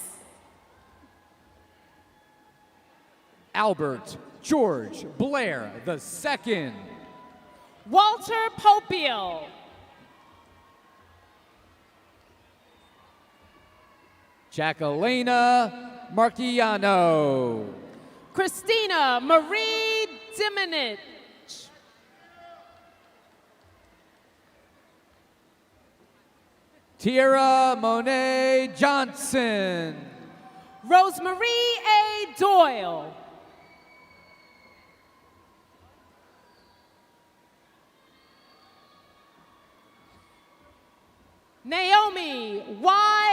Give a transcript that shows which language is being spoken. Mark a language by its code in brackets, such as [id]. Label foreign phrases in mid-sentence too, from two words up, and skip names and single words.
[en] Albert George Blair II. Walter Popiel. Jacquelina Marchiano. Christina Marie Diminich. Tierra Monet Johnson. Rosemary A. Doyle. Naomi Y.